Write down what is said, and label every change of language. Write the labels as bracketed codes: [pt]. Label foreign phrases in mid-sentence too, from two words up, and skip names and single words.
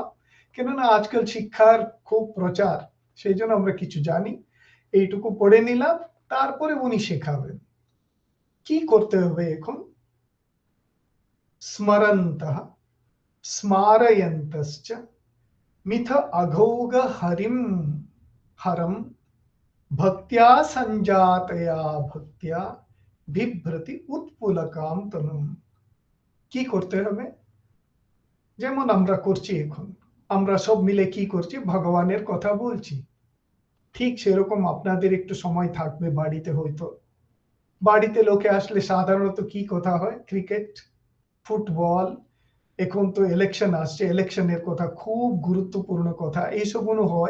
[bn] কেননা আজকাল শিক্ষার খুব প্রচার। সেইজন্য আমরা কিছু জানি। এইটুকু পড়ে নিলাম, তারপরে উনি শেখাবেন। কি করতে হবে এখন? [sa] স্মরন্তঃ স্মারয়ন্তশ্চ মিথ अघौघ हरिं हरं भक्त्या संजातया भक्त्या बिभ्रति उत्पुलकां तनुम। [bn] কি করতে হবে? যেমন আমরা করছি এখন। আমরা সব মিলে কি করছি? ভগবানের কথা বলছি। ঠিক সেরকম আপনাদের একটু সময় থাকবে বাড়িতে হয়তো। বাড়িতে লোকে আসলে সাধারণত কি কথা হয়? ক্রিকেট, ফুটবল, এখন তো ইলেকশন আসছে, ইলেকশনের কথা, খুব গুরুত্বপূর্ণ কথা এইসবগুলো হয়।